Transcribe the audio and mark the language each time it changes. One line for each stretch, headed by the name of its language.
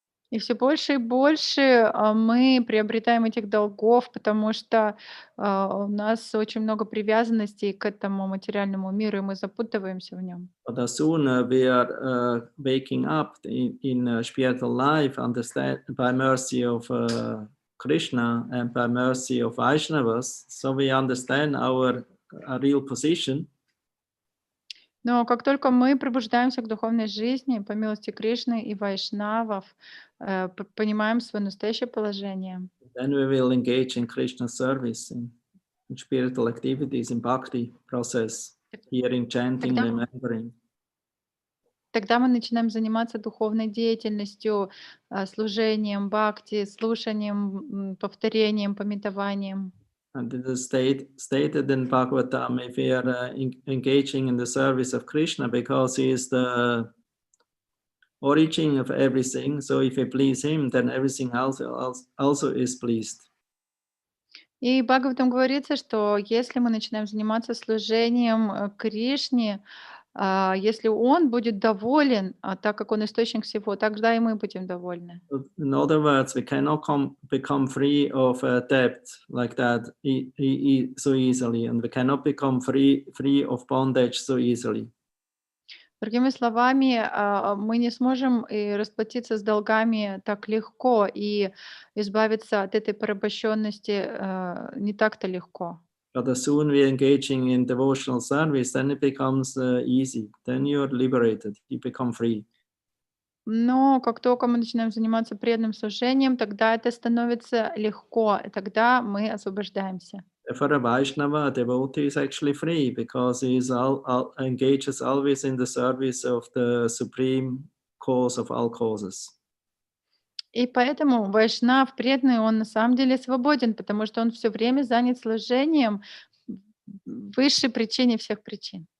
Russian: И все больше и больше мы приобретаем этих долгов, потому что у нас очень много привязанностей к этому материальному миру, и мы запутываемся в нем.
English: But as soon we are waking up in spiritual life, understand by mercy of Krishna and by mercy of Vaishnavas, so we understand our real position.
Russian: Но как только мы пробуждаемся к духовной жизни, по милости Кришны и вайшнавов, понимаем свое настоящее положение,
English: Then we will engage in Krishna service, in spiritual activities, in bhakti process, hearing, chanting,
Russian: тогда,
English: remembering.
Russian: тогда мы начинаем заниматься духовной деятельностью, служением, бхакти, слушанием, повторением, памятованием.
English: And it is stated in Bhagavatam, if we are engaging in the service of Krishna, because he is the origin of everything. So if we please him, then everything else also is pleased.
Russian: И в Бхагаватам говорится, что если мы начинаем заниматься служением Кришне, если он будет доволен, так как он источник всего, тогда и мы будем довольны.
English: In other words, we cannot become free of debt like that so easily, and we cannot become free of bondage so easily.
Russian: Другими словами, мы не сможем и расплатиться с долгами так легко и избавиться от этой порабощенности не так-то легко.
English: But as soon we are engaging in devotional service, then it becomes easy. Then you are liberated. You become free.
Russian: Но как только мы начинаем заниматься преданным служением, тогда это становится легко, и тогда мы освобождаемся.
English: For a Vaishnava, a devotee is actually free because he is engages always in the service of the supreme cause of all causes.
Russian: И поэтому вайшнав преданный, он на самом деле свободен, потому что он все время занят служением высшей причине всех причин.